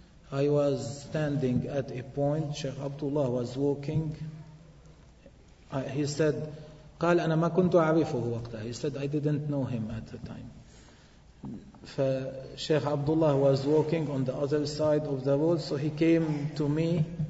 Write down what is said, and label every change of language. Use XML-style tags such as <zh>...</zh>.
<en>I was standing at a point, Sheikh Abdullah was walking. He said,</en> <ar>قال أنا ما كنت أعرفه وقتها.</ar> <en>He said, I didn't know him at the time. فشيخ عبد الله was walking on the other side of the road, so he came to me.</en>